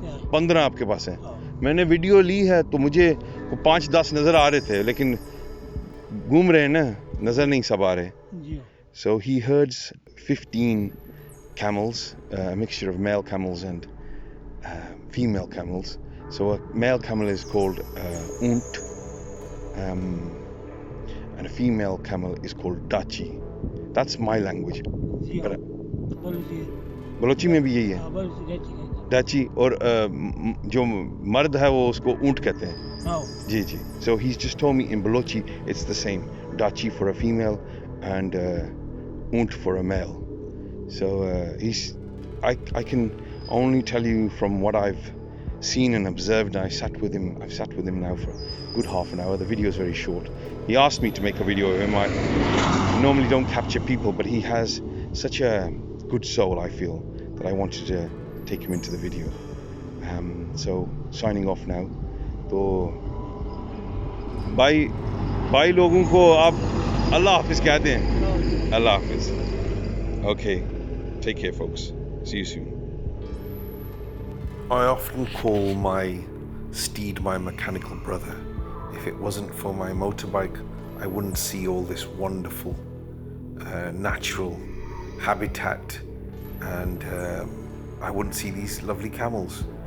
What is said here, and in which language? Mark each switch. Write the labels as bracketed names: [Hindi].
[Hindi] 15 आपके पास हैं मैंने वीडियो ली है तो मुझे 5-10 नजर आ रहे थे लेकिन घूम रहे हैं ना नजर नहीं सब आ रहे [English] so he herds 15 camels, a mixture of male camels and female camels. So a male camel is called unt, and a female camel is called dachi. That's my language. [Hindi] Balochi में भी यही है दाची और जो मर्द है वो उसको ऊंट कहते हैं जी जी [English] so he's just told me in Balochi it's the same dachi for a female and unt for a male. So I can only tell you from what I've seen and observed. I've sat with him now for a good half an hour. The video is very short. He asked me to make a video of him. I normally don't capture people, but he has such a good soul, I feel, that I wanted to take him into the video. So signing off now. [Hindi] तो भाई लोगों को आप अल्लाह हाफिज कहते हैं अल्लाह हाफिज [English] Okay, take care folks. See you soon. I often call my steed my mechanical brother. If it wasn't for my motorbike, I wouldn't see all this wonderful natural habitat and I wouldn't see these lovely camels.